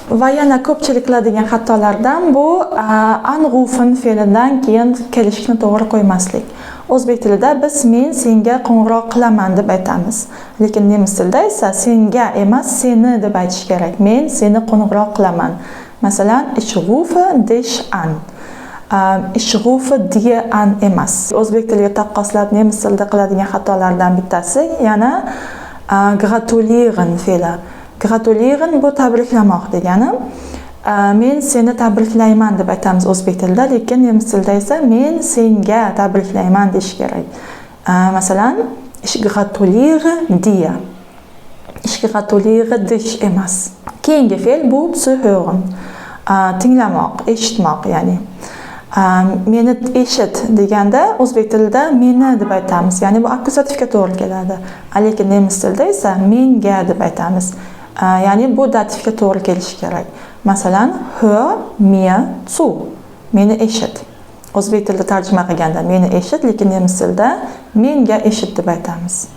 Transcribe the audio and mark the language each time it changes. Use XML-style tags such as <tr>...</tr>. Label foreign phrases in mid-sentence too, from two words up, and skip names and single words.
<uz>Va yana ko'pchilik qiladigan xatolardan bu anrufen fe'lidan keyin kelishni to'g'ri qo'ymaslik. O'zbek tilida biz men senga qo'ng'iroq qilaman deb aytamiz. Lekin nemis tilida esa senga emas, seni deb aytish kerak. Men seni qo'ng'iroq qilaman. Masalan,</uz> <de>ich rufe dich an. Ich rufe dir an emas.</de> <uz>O'zbek tiliga taqqoslab nemis tilida qiladigan xatolardan bittasi yana gratulieren fe'li. Gratulieren bu tabriklamoq degani. Men seni tabriklayman deb aytamiz o'zbek tilida, lekin nemis tilida esa men senga tabriklayman deyish kerak. Masalan,</uz> <de>ich gratuliere dir. Ich gratuliere dich</de> <uz>emas. Keyingi fe'l bu zuhören. Tinglamoq, eshitmoq, ya'ni. Meni eshit deganda o'zbek tilida meni deb aytamiz. Ya'ni bu akkuzativga to'g'ri keladi. Lekin nemis tilida esa menga deb aytamiz. Ya'ni bu dativga to'g'ri kelishi kerak. Masalan,</uz> <de>hör mir zu.</de> <uz>Meni eshit. O'zbek tilida tarjima qilganda meni eshit, lekin nemis tilida menga eshit deb aytamiz.</uz>